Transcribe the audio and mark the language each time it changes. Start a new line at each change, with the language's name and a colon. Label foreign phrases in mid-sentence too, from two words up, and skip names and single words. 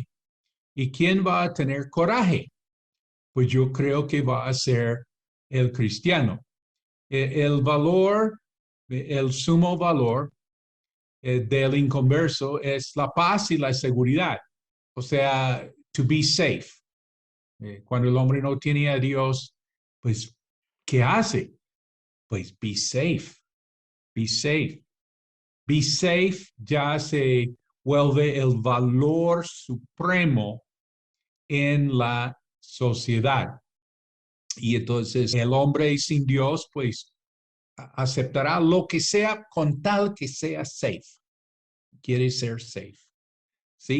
Spanish: ¿Y quién va a tener coraje? Pues yo creo que va a ser el cristiano. El valor, el sumo valor del inconverso es la paz y la seguridad. O sea,
English: to be safe.
Spanish: Cuando el hombre no tiene a Dios, pues, ¿qué hace?
English: Pues be safe, be safe. Be safe
Spanish: ya se vuelve el valor supremo en la sociedad. Y entonces el hombre sin Dios, pues, aceptará lo que sea con tal que sea safe. Quiere ser safe. ¿Sí?